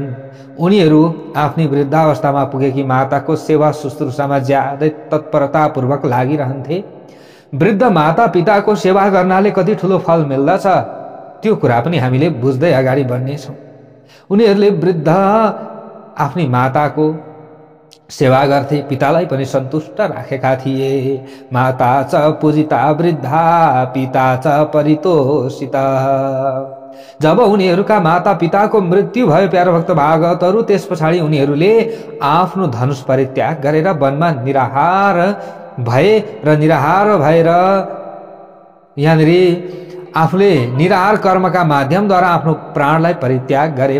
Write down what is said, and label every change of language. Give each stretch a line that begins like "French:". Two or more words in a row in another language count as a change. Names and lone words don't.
Nepali: उनीहरू आफ्नी वृद्धावस्थामा पुगेकी माताको सेवा शुश्रूषामा ज्यादै तत्परतापूर्वक लागिरहन्थे। वृद्ध माता पिताको सेवा गर्नाले कति ठुलो फल मिल्दछ त्यो कुरा पनि हामीले बुझ्दै अगाडि बढ्नेछौँ। उनीहरूले वृद्ध आफ्नी माताको सेवा गर्थे, पितालाई पनि सन्तुष्ट राखेका थिए।
Sanskrit: माता च पूजिता वृद्धा पिता च परितोषित।
Nepali: जब उनीहरूका माता पिताको मृत्यु भयो प्यारो भक्त भागवतहरू, त्यस पछाडि उनीहरूले आफ्नो धनुष परित्याग गरेर वनमा निराहार भएर यहाँनिर आफूले निराहार कर्मका माध्यमद्वारा आफ्नो प्राणलाई परित्याग गरे।